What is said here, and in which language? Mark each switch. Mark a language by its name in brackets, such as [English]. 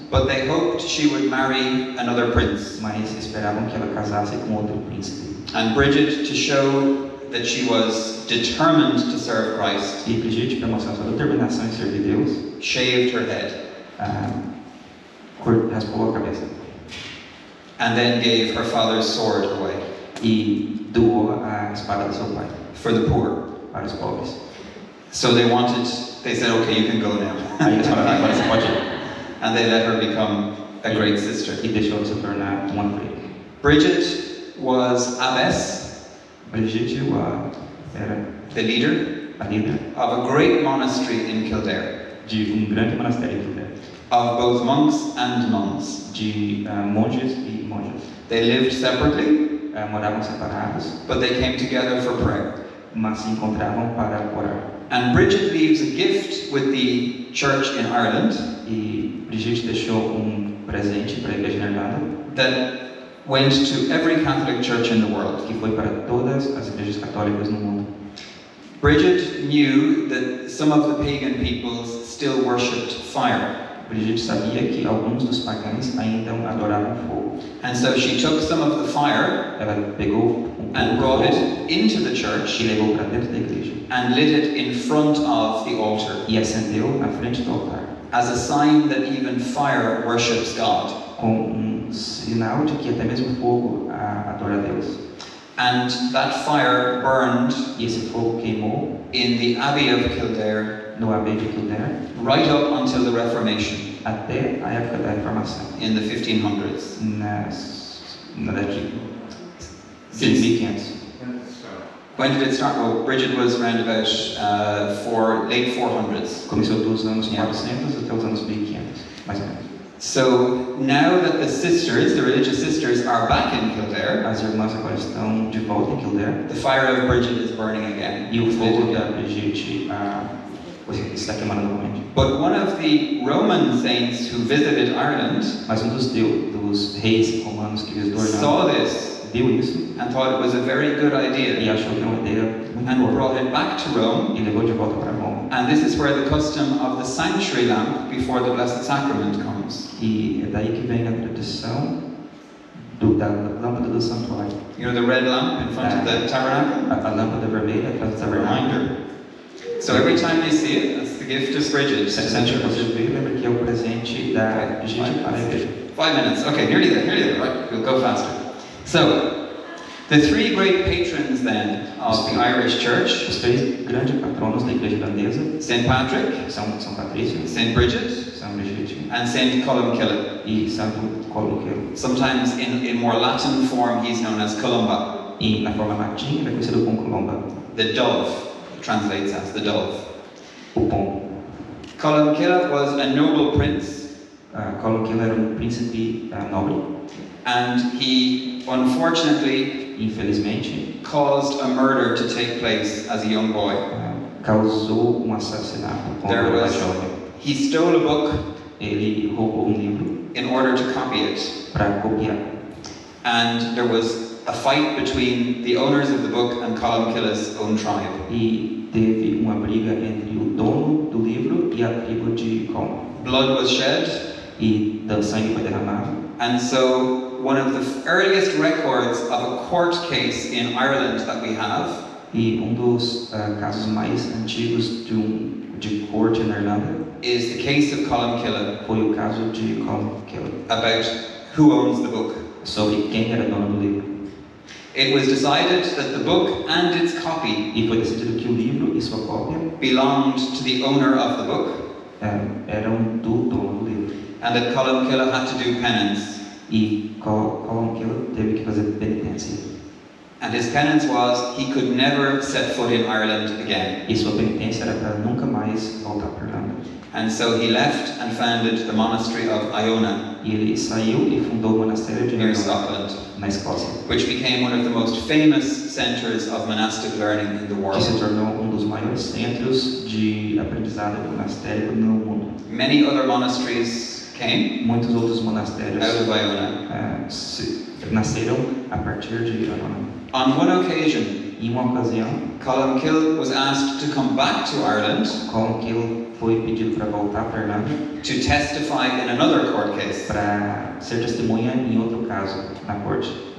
[English] but they hoped she would marry another prince. [Portuguese] mas esperavam que ela casasse com outro príncipe. [English] And Bridget, to show that she was determined to serve Christ, [Portuguese] E Brigitte, para mostrar sua determinação em servir Deus, [English] shaved her head [Portuguese] raspou a cabeça [English] and then gave her father's sword away [Portuguese] e doou a espada do seu pai [English] for the poor. [Portuguese] para os pobres. [English] So they said, okay, you can go now. [Portuguese] Aí eles falaram, agora você pode ir. [English] And they let her become a great sister. [Portuguese] E deixou ela se tornar uma freira. [English] Bridget was abbess, [Portuguese] Brigitte era [English] the leader [Portuguese] a líder [English] of a great monastery in Kildare, [Portuguese] de grande monastério em Kildare, [English] of both monks and nuns. [Portuguese] de monges e monjas. [English] They lived separately, [Portuguese] Moravam separados, [English] but they came together for prayer. [Portuguese] mas se encontravam para orar. [English] And Bridget leaves a gift with the church in Ireland [Portuguese] E Brigitte deixou presente para a igreja na Irlanda, [English] that went to every Catholic church in the world. [Portuguese] que foi para todas as igrejas católicas no mundo. [English] Bridget knew that some of the pagan peoples still worshipped fire. [Portuguese] Brigitte sabia que alguns dos pagãos ainda adoravam fogo. [English] And so she took some of the fire [Portuguese] Ela pegou [English] and brought it into the church [Portuguese] e levou para dentro da igreja [English] and lit it in front of the altar [Portuguese] e acendeu na frente do altar, [English] as a sign that even fire worships God. [Portuguese] com sinal de que até mesmo fogo adora a Deus. [English] And that fire burned [Portuguese] E esse fogo queimou [English] in the Abbey of Kildare [Portuguese] no Abbey de Kildare [English] right up until the Reformation [Portuguese] até a época da Reformação, [English] in the 1500s. [Portuguese] na década de 1500. [English] When did it start? Well, Bridget was around about late 400s. [Portuguese] Começou dos anos 400 até os anos 1500, mais ou menos. [English] So now that the religious sisters, are back in Kildare, [Portuguese] As irmãs agora estão de volta em Kildare [English] the fire of Bridget is burning again. [Portuguese] e o fogo da Brigitte está queimando novamente. [English] But one of the Roman saints who visited Ireland [Portuguese] Mas dos reis romanos que visitou a Irlanda [English] saw this [Portuguese] viu isso [English] and thought it was a very good [Portuguese] e [English] idea [Portuguese] achou que era uma ideia muito [English] and [Portuguese] boa [English] brought it back to Rome. [Portuguese] e levou de volta para Roma. [English] And this is where the custom of the sanctuary lamp before the Blessed Sacrament comes. [Portuguese] E é daí que vem a tradição da lâmpada do santuário. [English] You know the red lamp in front of the tabernacle? [Portuguese] A lâmpada vermelha atrás do [English] It's a [Portuguese] tabernáculo. [English] reminder. So every time you see it, that's the gift of Bridget. [Portuguese] Sempre que você vê, lembra que é o presente da Bridget para a igreja. [English] 5 minutes. Okay, nearly there. Right, we'll go faster. So, the three great patrons then of the Irish Church, [Portuguese] Os três grandes patronos da igreja irlandesa [English] St. Patrick, [Portuguese] são São Patrício, [English] St. Bridget, [Portuguese] São Brigitte [English] and St. Columcille. [Portuguese] e Santo Columcille. [English] Sometimes in more Latin form, he's known as Columba. [Portuguese] E na forma latina, ele é conhecido como Columba, [English] The dove translates as the dove. [Portuguese] o pombo. [English] Columcille was a noble prince, [Portuguese] Columcille era príncipe nobre. [English] and he unfortunately [Portuguese] Infelizmente, [English] caused a murder to take place as a young boy. [Portuguese] Causou assassinato quando [English] There [Portuguese] era [English] was- [Portuguese] jovem. [English] He stole a book [Portuguese] Ele roubou livro [English] in order to copy it, [Portuguese] para copiar. [English] and there was a fight between the owners of the book and Columcille's own tribe. [Portuguese] E teve uma briga entre o dono do livro e a tribo de Colum. [English] Blood was shed, [Portuguese] E o sangue foi derramado. [English] and so one of the earliest records of a court case in Ireland that we have [Portuguese] E dos casos mais antigos de corte na Irlanda [English] is the case of Columcille [Portuguese] foi o caso de Columcille, [English] about who owns the book. [Portuguese] sobre quem era dono do livro. [English] It was decided that the book and its copy [Portuguese] E foi decidido que o livro e sua cópia [English] belonged to the owner of the book, [Portuguese] eram do dono do livro. [English] and that Columcille had to do penance. [Portuguese] E Columcille teve que fazer penitência. [English] And his penance was he could never set foot in Ireland again. [Portuguese] E sua penitência era para nunca mais voltar para a Irlanda. [English] And so he left and founded the monastery of Iona [Portuguese] E ele saiu e fundou o monastério de [English] near [Portuguese] Iona, [English] Scotland, [Portuguese] na Escócia, [English] which became one of the most famous centres of monastic learning in the [Portuguese] que se [English] world. [Portuguese] tornou dos maiores centros de aprendizado monastérico no mundo. [English] Many other monasteries came [Portuguese] Muitos outros monastérios [English] out of Iona. [Portuguese] nasceram a partir de Iona. [English] On one occasion, [Portuguese] Em uma ocasião, [English] Columcille was asked to come back to Ireland [Portuguese] Columcille foi pedido para voltar para a Irlanda [English] to testify in another court case. [Portuguese] para ser testemunha em outro caso na corte.